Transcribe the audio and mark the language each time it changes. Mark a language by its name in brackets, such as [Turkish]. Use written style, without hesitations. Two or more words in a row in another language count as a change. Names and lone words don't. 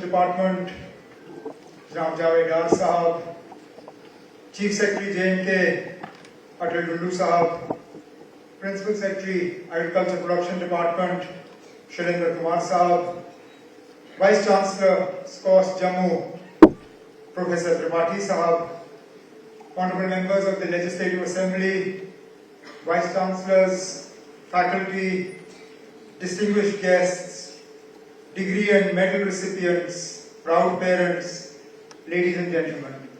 [English] Department, Janab Javeed Sahab, Chief Secretary J&K, Atal Dullu Sahab, Principal Secretary, Agriculture Production Department, Shailendra Kumar Sahab, Vice Chancellor, SCOS Jammu, Professor Tripathi Sahab, Honorable Members of the Legislative Assembly, Vice Chancellors, faculty, distinguished guests, degree and medal recipients, proud parents, ladies and gentlemen.